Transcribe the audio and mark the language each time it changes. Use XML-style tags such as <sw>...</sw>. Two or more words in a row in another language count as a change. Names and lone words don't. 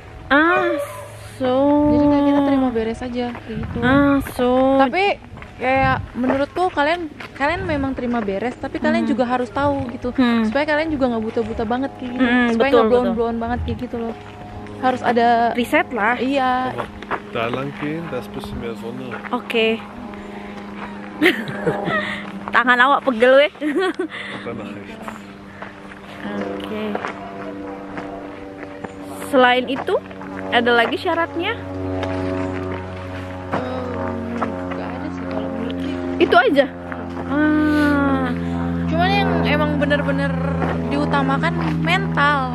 <id>Jadi kayak kita terima beres aja kayak gitu. Tapi kayak menurutku kalian memang terima beres, tapi kalian juga harus tahu gitu, supaya kalian juga nggak buta-buta banget kayak gitu, supaya nggak blown banget kayak gitu loh. Harus ada riset lah. Iya.</id> <de>Da lang gehen, da ist ein bisschen mehr Sonne.</de> <id>Oke. Tangan awak pegel weh.</id> <de>Dann nach rechts.</de> <id>Oke. Selain itu, ada lagi syaratnya? Nggak ada sih kalau menurutku. Itu aja. Cuman yang emang bener-bener diutamakan mental.</id>